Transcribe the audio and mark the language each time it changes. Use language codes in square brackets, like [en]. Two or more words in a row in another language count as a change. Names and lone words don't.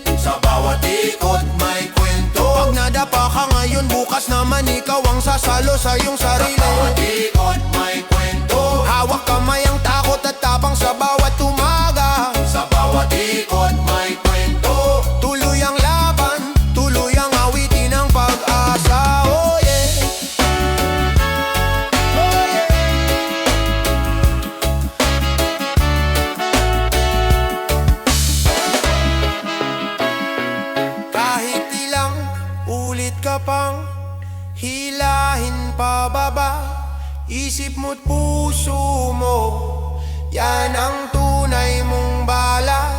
[tl] Sa bawat ikot may kwento, pag nadapa ka ngayon, bukas naman ikaw ang sasalo sa iyong sarili. Sa bawat ikot may kwento, hawak kamay ang takot at tapang sa bawat umaga. Sa bawat ikot may kwento, tuloy ang laban, tuloy ang awitin ng pag-asa. [en] Oh yeah, oh yeah. [tl] Kahit ilang ulit ka pang hilahin pababa, isip mo't puso mo, yan ang tunay mong bala.